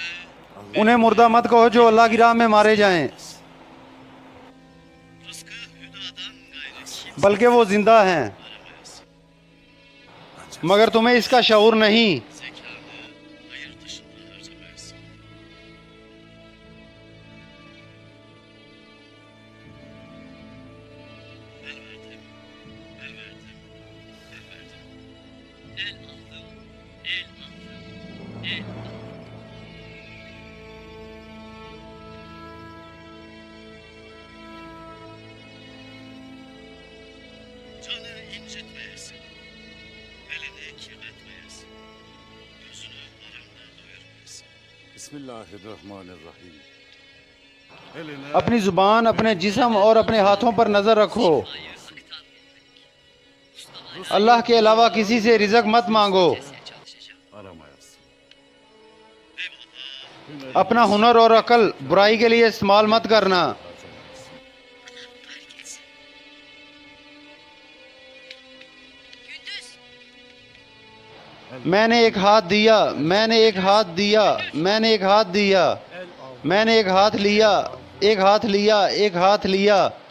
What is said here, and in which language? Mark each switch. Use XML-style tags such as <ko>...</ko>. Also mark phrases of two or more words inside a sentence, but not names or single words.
<ur>انہیں مردہ مت کہو جو اللہ کی راہ میں مارے جائیں,</ur> <tr>rızkı hüdadan gayrı kim</tr> <ur>بلکہ وہ زندہ ہیں,</ur> <tr>aramayız.</tr> <ur>مگر تمہیں اسکا شعور نہیں.</ur> <tr>Zekanı hayır dışında harcamayız. El verdim, el verdim, el verdim. El aldım, el aldım, el aldım. Canı incitmeyesin, elini kirletmeyesin, gözünü haramda doyurmayasın.</tr> <ar>بسم الله الرحمن الرحيم.</ar> <tr>Eline</tr> <ur>اپنی زبان، اپنے جسم اور اپنے ہاتھوں پر نظر رکھو. اللہ کے علاوہ کسی سے رزق مت مانگو.</ur> <tr>Çalışacağım. aramayasın. Eyvallah.</tr> <ur>اپنا ہنر اور عقل برائی کے لیے استعمال مت کرنا.</ur> <tr>Herkes. Gündüz.</tr> <ur>میں نے ایک ہاتھ دیا، میں نے ایک ہاتھ دیا، میں نے ایک ہاتھ دیا، میں نے ایک ہاتھ لیا، ایک ہاتھ لیا، ایک ہاتھ لیا.</ur>